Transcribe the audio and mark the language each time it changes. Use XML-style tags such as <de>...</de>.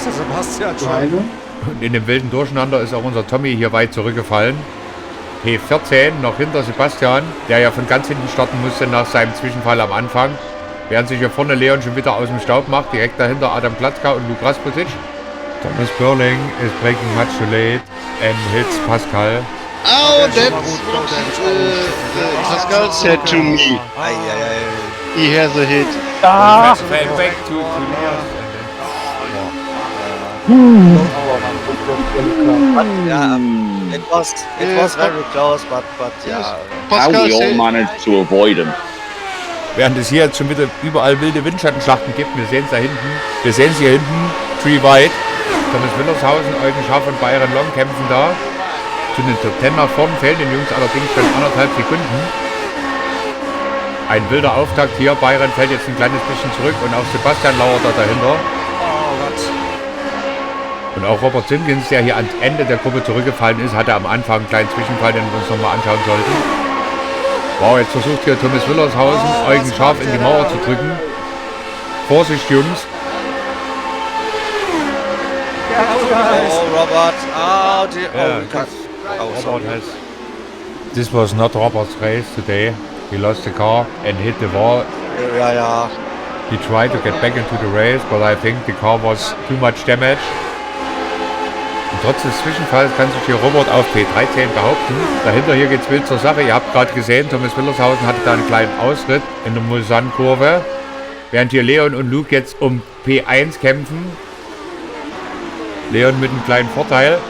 <de>Das ist Sebastian schon. Und in dem wilden Durcheinander ist auch unser Tommy hier weit zurückgefallen. P14 noch hinter Sebastian, der ja von ganz hinten starten musste nach seinem Zwischenfall am Anfang. Während sich hier vorne Leon schon wieder aus dem Staub macht, direkt dahinter Adam Platzka und Luke Rasputic.</de> <en>Thomas Börling is breaking much too late and hits Pascal. Oh, that's what Pascal said to me. He has a hit. Back to Yeah, it was very close, but yeah. How we all managed to avoid him.</en> <de>Während es hier jetzt schon wieder überall wilde Windschattenschlachten gibt, wir sehen es da hinten, wir sehen es hier hinten, Tree White, Thomas Willershausen, Eugen Schaff und Byron Long kämpfen da. Zu den Top 10 nach vorn fehlen den Jungs allerdings schon 1,5 Sekunden. Ein wilder Auftakt hier, Byron fällt jetzt ein kleines bisschen zurück und auch Sebastian lauert da dahinter. Und auch Robert Simpkins, der hier ans Ende der Gruppe zurückgefallen ist, hatte am Anfang einen kleinen Zwischenfall, den wir uns nochmal anschauen sollten. Wow, jetzt versucht hier Thomas Willershausen, Eugen Scharf in die Mauer zu drücken. Vorsicht, Jungs. Oh, Robert.</de> <en>Robert has... This was not Robert's race today. He lost the car and hit the wall.</en> <de>Ja.</de> <en>He tried to get back into the race, but I think the car was too much damage.</en> <de>trotz des Zwischenfalls kann sich hier Robert auf P13 behaupten. Dahinter hier geht's wild zur Sache. Ihr habt gerade gesehen, Thomas Willershausen hatte da einen kleinen Ausritt in der Mulsanne-Kurve. Während hier Leon und Luke jetzt um P1 kämpfen. Leon mit einem kleinen Vorteil.</de>